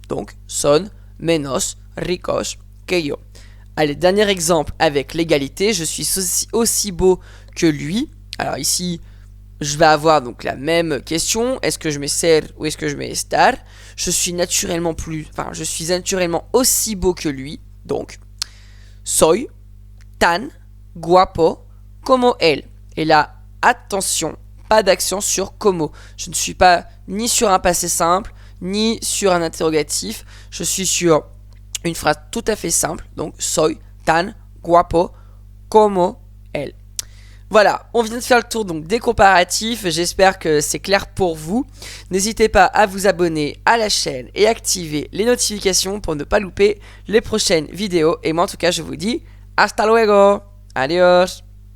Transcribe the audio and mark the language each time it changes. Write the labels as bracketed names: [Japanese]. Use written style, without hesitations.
[Spanish] Donc, son menos ricos que yo. [French] Allez, dernier exemple avec l'égalité. Je suis aussi beau que lui. Alors ici, je vais avoir donc la même question. Est-ce que je mets ser ou est-ce que je mets estar? Je suis naturellement aussi beau que lui. [Spanish] Donc, soy tan guapo como él. [French] Et là, attention, pas d'accent sur como. Je ne suis pas ni sur un passé simple, ni sur un interrogatif. Je suis sur une phrase tout à fait simple. [Spanish] Donc, soy tan guapo como él. [French] Voilà, on vient de faire le tour donc des comparatifs. J'espère que c'est clair pour vous. N'hésitez pas à vous abonner à la chaîne et activer les notifications pour ne pas louper les prochaines vidéos. Et moi, en tout cas, je vous dis [Spanish] hasta luego. Adios.